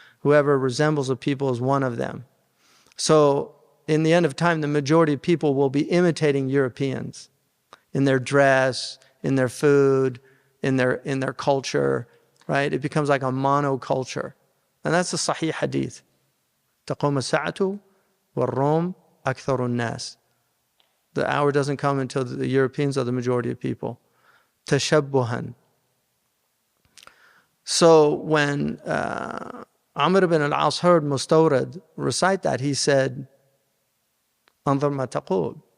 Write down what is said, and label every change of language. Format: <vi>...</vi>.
<en>Whoever resembles a people is one of them. So in the end of time, the majority of people will be imitating Europeans in their dress, in their food, in their culture, right? It becomes like a monoculture. And that's the Sahih hadith.</en> <ar>تَقُومَ السَّاعَةُ وَالرَّوْمُ أَكْثَرُ النَّاسِ.</ar> <en>The hour doesn't come until the Europeans are the majority of people. Tashabbuhan. So when Amr ibn al-As heard Mustawrid recite that, he said,</en> <ar>"Anzur ma taqul."</ar>